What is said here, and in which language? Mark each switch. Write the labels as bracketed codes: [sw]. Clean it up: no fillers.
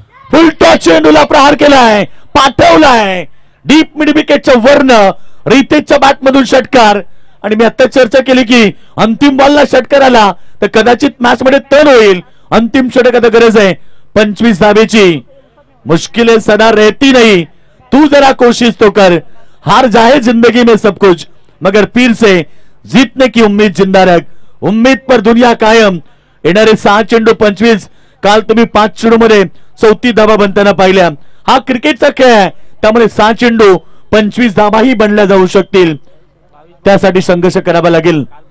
[mr] फुल toss चेंडूला प्रहार केलाय, पाठवलाय deep mid विकेटच्या वर्ण. रितेशच्या बॅट मधून षटकार. आणि मी आता चर्चा केली की अंतिम बॉलला षटकार आला तर कदाचित मॅच मध्ये टर्न होईल. अंतिम षटक आता गरज आहे 25 धाबेची. [hi] मुश्किलें सदा रहती नहीं, तू जरा कोशिश तो कर. हार जाए जिंदगी में सब कुछ मगर फिर से जीतने की उम्मीद जिंदा रख. उम्मीद पर दुनिया कायम. [mr] येणारे 6 चेंडू 25. काल तुम्ही 5 चेंडू मध्ये 34 धाबा बनताना पाहिल्या. हा क्रिकेटचा खेळ आहे त्यामुळे 6 चेंडू 25 धाबाही बनल्या जाऊ शकतील. त्यासाठी संघर्ष करावा लागेल.